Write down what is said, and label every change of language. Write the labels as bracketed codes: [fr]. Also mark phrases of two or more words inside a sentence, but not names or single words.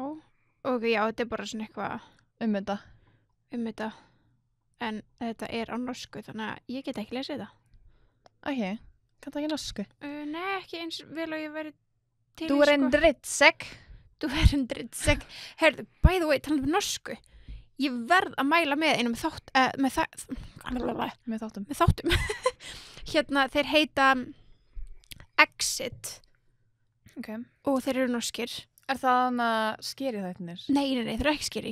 [is] Já, þetta er bara svona eitthvað þetta. En þetta er á norsku, þannig að ég get ekki lesið þetta. Ok, kann það ekki norsku? Nei, ekki eins vel og ég væri til. [no] Du er en drittsekk. Du er en drittsekk. Herðu, [en] by the way, [is] talandi um norsku. Ég verð að mæla með einum með þáttum. Hérna, þeir heita Exit. Ok. Og þeir eru norskir. Er það skeri þættinir? Nei, þeir eru ekki skeri.